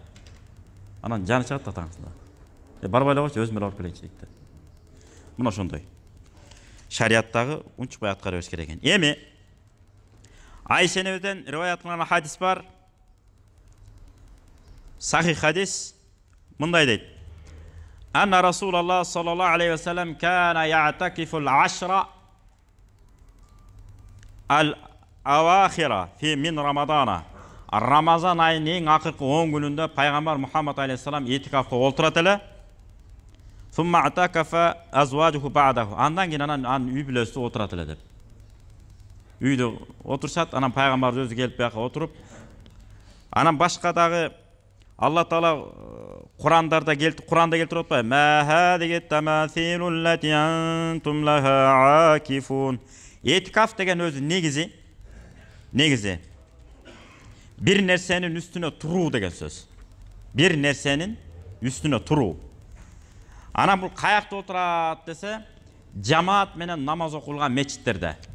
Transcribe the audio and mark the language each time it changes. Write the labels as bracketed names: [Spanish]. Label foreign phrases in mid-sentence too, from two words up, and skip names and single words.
[Kyrgyz] Анан жаны чыгат атаңызда. Барбай эле койчу, өзүм эле алып келейинчи дейт. Мына ошондой. Шариаттагы унчукпай аткара бериш керек экен. Эми Айша энебизден риваят кылган хадис бар. Сахих хадис мындай дейт. [Arabic] أن رسول الله صلى الله عليه وسلم كان يعتكف العشر الأواخر في من رمضان. [Kyrgyz] Рамазан айынын эң акыркы 10 күнүндө пайгамбар Мухаммад алейхиссалам этикафка олтурат эле. [Arabic] ثم اعتكف أزواجه بعده. [Kyrgyz] Андан кийин анан үй бүлөсү отурат эле деп. Үйдө отурушат, анан пайгамбар өзү келип бияка отуруп, анан башка дагы Алла Таала Куранда келтирип атпайбы? [Arabic] ما هذه التماثيل التي أنتم لها عاكفون. [Kyrgyz] Этикаф деген өзү негизи бир нерсенин үстүнө туруу деген сөз. Бир нерсенин үстүнө туруу. Анан бул каякта отурат десе, жамаат менен намаз окулган мечиттерде.